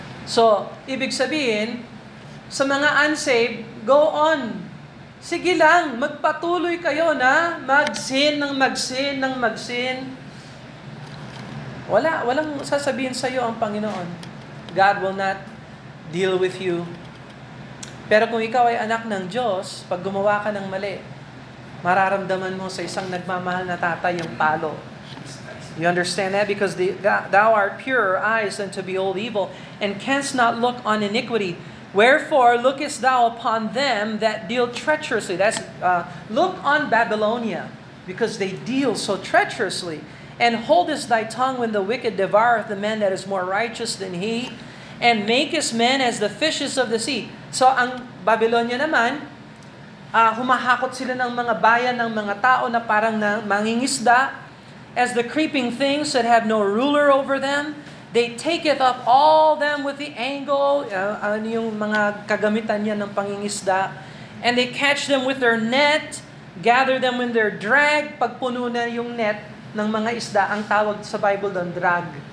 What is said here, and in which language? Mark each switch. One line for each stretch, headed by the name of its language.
Filipino: So, ibig sabihin, sa mga unsaved,
English: go on.
Filipino: Sige lang, magpatuloy kayo na mag-sin ng mag-sin ng mag-sin. Walang sasabihin sa iyo ang Panginoon.
English: God will not deal with you.
Filipino: Pero kung ikaw ay anak ng Diyos, pag gumawa ka ng mali, mararamdaman mo sa isang nagmamahal na tatay yung palo.
English: You understand that? Because thou art pure eyes unto behold evil, and canst not look on iniquity. Wherefore lookest thou upon them that deal treacherously. That's look on Babylonia, because they deal so treacherously. And holdest thy tongue when the wicked devoureth the man that is more righteous than he, and makest men as the fishes of the sea.
Filipino: So ang Babylonia naman, humahakot sila ng mga bayan ng mga tao na parang mangingisda,
English: as the creeping things that have no ruler over them. They taketh up all them with the angle,
Filipino: yung mga kagamitan niya ng pangingisda,
English: and they catch them with their net, gather them when they're drag.
Filipino: Pag puno na yung net ng mga isda, ang tawag sa Bible doon, drag.